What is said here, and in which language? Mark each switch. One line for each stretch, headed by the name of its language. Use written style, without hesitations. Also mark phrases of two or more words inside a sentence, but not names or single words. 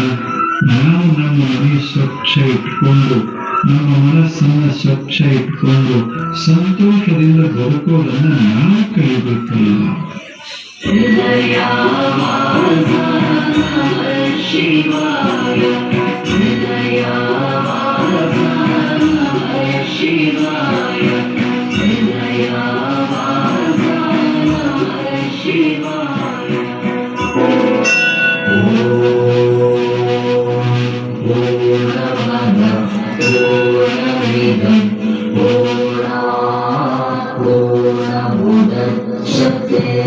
Kannada: ನಾವು ನಮ್ಮ ಮನೆ ಸ್ವಚ್ಛ ಇಟ್ಕೊಂಡು, ನಮ್ಮ ಮನಸ್ಸನ್ನ ಸ್ವಚ್ಛ ಇಟ್ಕೊಂಡು ಸಂತೋಷದಿಂದ ಬದುಕೋದನ್ನ ನಾವು ಕಲಿಬೇಕಲ್ಲ.
Sanskrit: शिवाय हृदयवास नमः शिवाय हृदयवास नमः शिवाय पूर्णमद पूर्णमिदं पूर्णात् पूर्णमुदच्यते